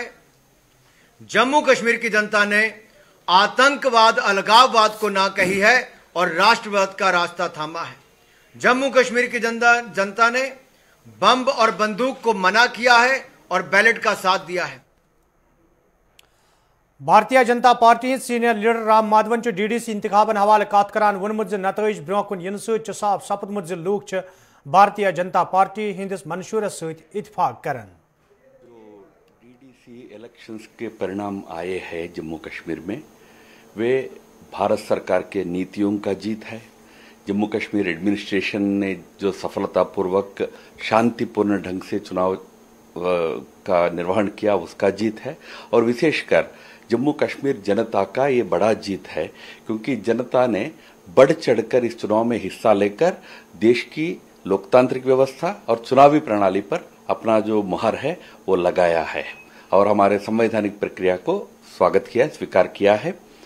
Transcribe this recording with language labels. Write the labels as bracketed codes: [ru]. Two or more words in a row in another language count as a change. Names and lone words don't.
[hi] जम्मू कश्मीर की जनता ने आतंकवाद, अलगाववाद को ना कही है और राष्ट्रवाद का रास्ता थामा है। जम्मू कश्मीर की जनता ने बम और बंदूक को मना किया है और बैलेट का साथ दिया है। [ks] भारतीय जनता पार्टी सीनियर लीडर राम माधवन डीडीसी इंतखाबन हवाले कत करान वोनमुत नतज ब्रोह कुन इन साफ सपदमुत लूक भारतीय जनता पार्टी हंदिस मंशूरस सत्त इत्फाक करन। [hi] जो [en] DDC elections [hi] के परिणाम आए हैं जम्मू कश्मीर में, वे भारत सरकार के नीतियों का जीत है। जम्मू कश्मीर एडमिनिस्ट्रेशन ने जो सफलतापूर्वक शांतिपूर्ण ढंग से चुनाव का निर्वहन किया उसका जीत है, और विशेषकर जम्मू कश्मीर जनता का ये बड़ा जीत है, क्योंकि जनता ने बढ़ चढ़कर इस चुनाव में हिस्सा लेकर देश की लोकतांत्रिक व्यवस्था और चुनावी प्रणाली पर अपना जो मुहर है वो लगाया है और हमारे संवैधानिक प्रक्रिया को स्वागत किया, स्वीकार किया है।